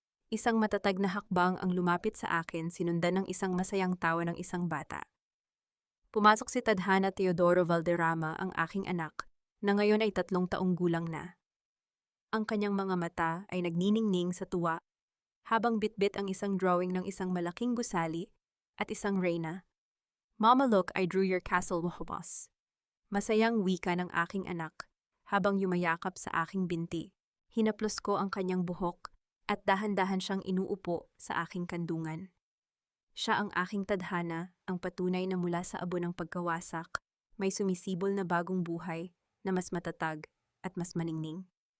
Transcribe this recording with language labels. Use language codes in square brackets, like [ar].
[tl] Isang matatag na hakbang ang lumapit sa akin sinundan ng isang masayang tawa ng isang bata. Pumasok si Tadhana Teodoro Valderrama, ang aking anak, na ngayon ay 3 taong gulang na. Ang kanyang mga mata ay nagniningning sa tuwa habang bitbit ang isang drawing ng isang malaking gusali at isang reyna. [en] "Mama, look, I drew your castle, Wahobos." [tl] Masayang wika ng aking anak habang yumayakap sa aking binti. Hinaplos ko ang kanyang buhok at dahan-dahan siyang inuupo sa aking kandungan. Siya ang aking tadhana, ang patunay na mula sa abo ng pagkawasak, may sumisibol na bagong buhay na mas matatag at mas maningning.